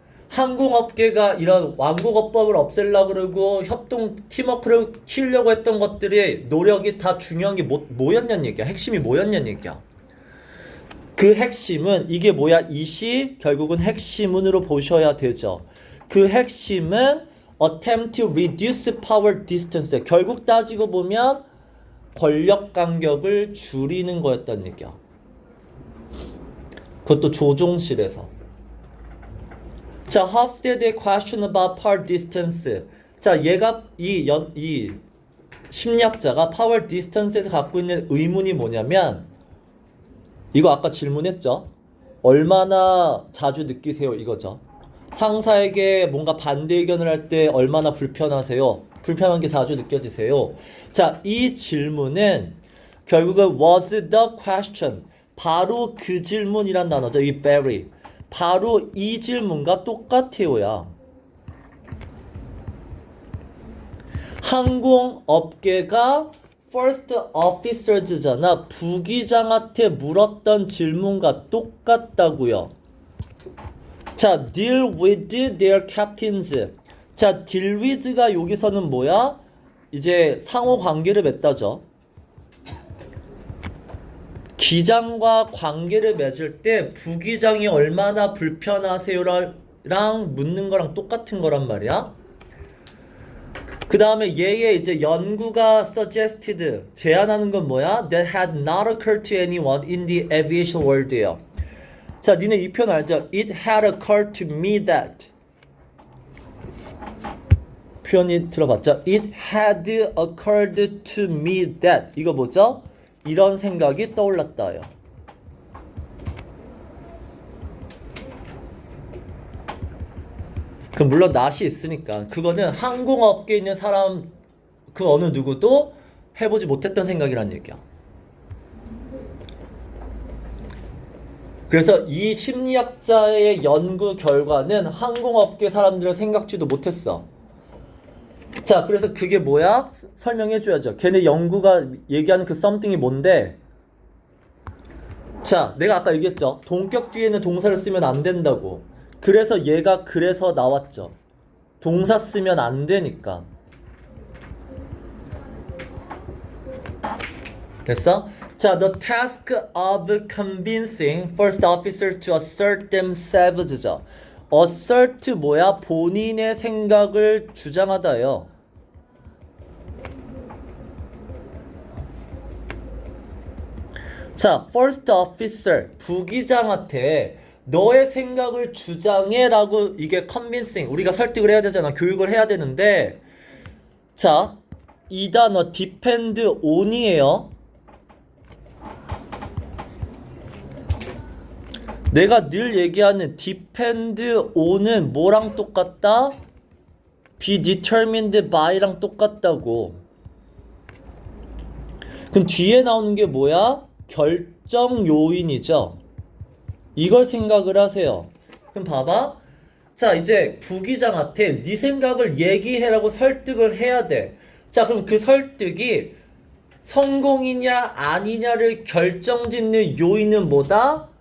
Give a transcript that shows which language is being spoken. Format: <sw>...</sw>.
<ko>항공업계가 이런 완곡어법을 없애려고 그러고 협동 팀워크를 키우려고 했던 것들이 노력이 다 중요한 게 뭐였냐는 얘기야. 핵심이 뭐였냐는 얘기야. 그 핵심은 이게 뭐야? 이시 결국은 핵심문으로 보셔야 되죠. 그 핵심은</ko> <en>attempt to reduce power distance.</en> <ko>결국 따지고 보면 권력 간격을 줄이는 거였다는 얘기야. 그것도 조종실에서. 자, Hofstede의</ko> <en>question about power distance.</en> <ko>자, 얘가 이 심리학자가 power distance에서 갖고 있는 의문이 뭐냐면 이거 아까 질문했죠. 얼마나 자주 느끼세요? 이거죠. 상사에게 뭔가 반대 의견을 할 때 얼마나 불편하세요? 불편한 게 자주 느껴지세요? 자, 이 질문은 결국은</ko> <en>was the question.</en> <ko>바로 그 질문이란 단어죠. 이 very. 바로 이 질문과 똑같아요야. 항공업계가</ko> <en>first officers잖아.</en> <ko>부기장한테 물었던 질문과 똑같다고요.</ko> <en>자, deal with their captains.</en> <ko>자, deal with가 여기서는 뭐야? 이제 상호 관계를 맺다죠. 기장과 관계를 맺을 때 부기장이 얼마나 불편하세요랑 묻는 거랑 똑같은 거란 말이야. 그 다음에 얘의 이제 연구가 suggested, 제안하는 건 뭐야?</ko> <en>That had not occurred to anyone in the aviation world예요.</en> <ko>자, 니네 이 표현 알죠?</ko> <en>It had occurred to me that.</en> <ko>표현이 들어봤죠?</ko> <en>It had occurred to me that.</en> <ko>이거 뭐죠? 이런 생각이 떠올랐다요. 그 물론 낫이 있으니까 그거는 항공업계에 있는 사람 그 어느 누구도 해보지 못했던 생각이란 얘기야. 그래서 이 심리학자의 연구 결과는 항공업계 사람들은 생각지도 못했어. 자, 그래서 그게 뭐야? 설명해줘야죠. 걔네 연구가 얘기하는 그 something이 뭔데? 자, 내가 아까 얘기했죠. 동격 뒤에는 동사를 쓰면 안 된다고. 그래서 얘가 그래서 나왔죠. 동사 쓰면 안 되니까. 됐어?</ko> <en>자, the task of convincing first officers to assert themselves죠.</en> <ko>assert 뭐야? 본인의 생각을 주장하다요. 자, first officer 부기장한테 너의 생각을 주장해라고 이게 convincing 우리가 설득을 해야 되잖아. 교육을 해야 되는데 자, 이 단어 depend on이에요. 내가 늘 얘기하는 depend on은 뭐랑 똑같다?</ko> <en>be determined by랑</en> <ko>똑같다고. 그럼 뒤에 나오는 게 뭐야? 결정 요인이죠. 이걸 생각을 하세요. 그럼 봐봐. 자, 이제 부기장한테 네 생각을 얘기해라고 설득을 해야 돼. 자, 그럼 그 설득이 성공이냐 아니냐를 결정짓는 요인은 뭐다?</ko>